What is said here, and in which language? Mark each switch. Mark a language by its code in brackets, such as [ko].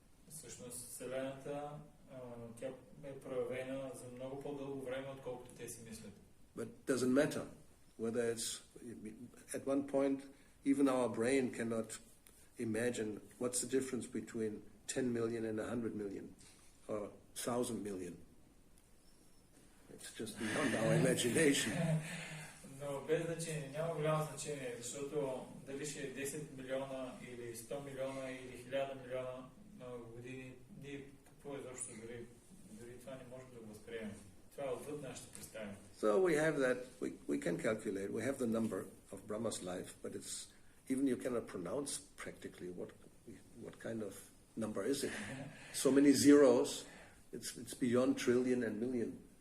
[bg] Всъщност, Вселената тя е проявена за много по-дълго време, отколкото те си мислят. [en] But it doesn't matter whether it's at one point even our brain cannot imagine what's the difference between 10 million and 100 million or 1,000 million. It's just beyond our imagination. [bg] Но без значение, няма голямо значение, защото дали ще е 10 милиона или 100 милиона или 1000 милиона години, ние какво изобщо дори това не можем да го възприемем. Това е отвъд нашите представи. [en] So we have that, we can calculate, we have the number of Brahma's life, but it's, even you cannot pronounce practically what kind of number is it. So many zeros, it's beyond trillion and million.